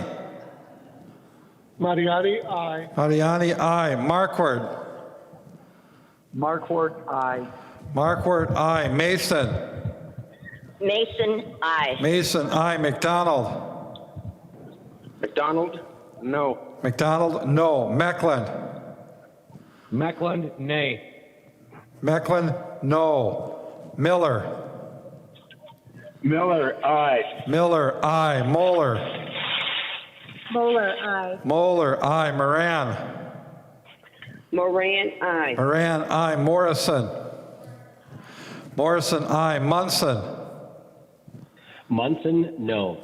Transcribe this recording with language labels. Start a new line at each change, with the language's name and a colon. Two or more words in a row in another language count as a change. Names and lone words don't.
English: Mariani, aye. Mariani, aye. Markward. Markward, aye. Markward, aye. Mason. Mason, aye. Mason, aye. McDonald. McDonald, no. McDonald, no. Mecklen. Mecklen, nay. Mecklen, no. Miller. Miller, aye. Miller, aye. Moeller. Moeller, aye. Moeller, aye. Moran. Moran, aye. Moran, aye. Morrison. Morrison, aye. Munson. Munson, no.